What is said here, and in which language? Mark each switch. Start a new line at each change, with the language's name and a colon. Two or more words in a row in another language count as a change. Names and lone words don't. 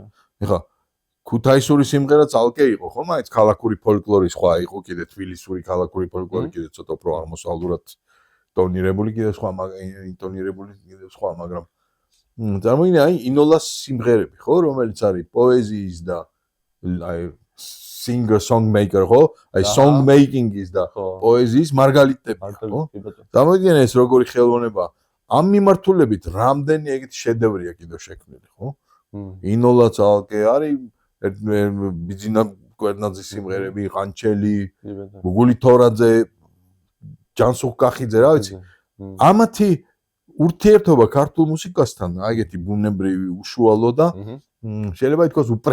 Georgian: ეხა ქუთაისური სიმღერა ძალკე იყო ხო მაინც ქალაქური ფოლკლორი სხვა იყო კიდე თბილისური ქალაქური ფოლკლორი კიდე ცოტა უფრო აღმოსავლურად ტონირებული კიდე სხვა ინტონირებული კიდე სხვა მაგრამ წარმოგიდგენთ აი ინოლას სიმღერები ხო რომელიც არის პოეზიის და აი
English: singer song maker
Georgian: ხო აი
English: song making
Georgian: is და პოეზიის მარგალიტები ხო წარმოგიდგენთ ეს როგორი ხელოვნება ამ მიმართულებით რამდენი ეგეთი შედევრია კიდევ შექმნილი ხო ინოლა ძალკე არის ბიძინა კვერნაძის სიმღერები ყანჩელი გუგული თორაძე ჯანსუხ კახიძე რა ვიცი ამათი ურთიერთობა ქართულ მუსიკასთან აი ეგეთი ბუნებრივი უშუალო და შეიძლება ითქვას